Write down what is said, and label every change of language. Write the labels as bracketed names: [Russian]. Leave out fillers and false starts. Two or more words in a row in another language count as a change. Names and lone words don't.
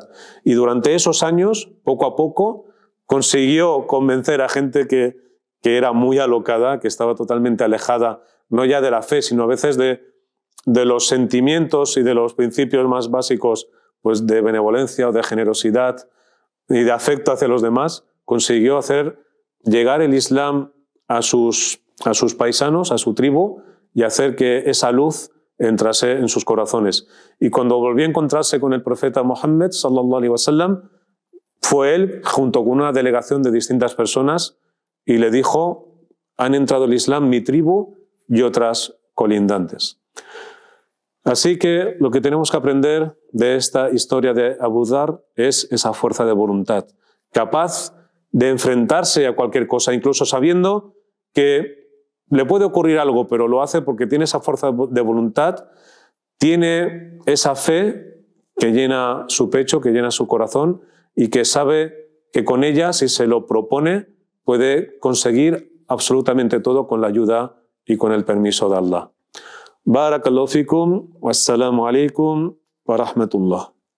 [Spanish] Y durante esos años, poco a poco, consiguió convencer a gente que era muy alocada, que estaba totalmente alejada, no ya de la fe, sino a veces de los sentimientos y de los principios más básicos, pues de benevolencia o de generosidad y de afecto hacia los demás. Consiguió hacer llegar el Islam a sus paisanos, a su tribu, y hacer que esa luz entrase en sus corazones. Y cuando volvió a encontrarse con el profeta Muhammad, [Arabic] صلى الله عليه وسلم, [Spanish] fue él, junto con una delegación de distintas personas, y le dijo, han entrado el Islam mi tribu y otras colindantes. Así que lo que tenemos que aprender de esta historia de Abu Dhar es esa fuerza de voluntad, capaz de enfrentarse a cualquier cosa, incluso sabiendo que le puede ocurrir algo, pero lo hace porque tiene esa fuerza de voluntad, tiene esa fe que llena su pecho, que llena su corazón, y que sabe que con ella, si se lo propone, puede conseguir absolutamente todo con la ayuda y con el permiso de Allah. [Arabic] بارك الله فيكم، والسلام عليكم ورحمة الله.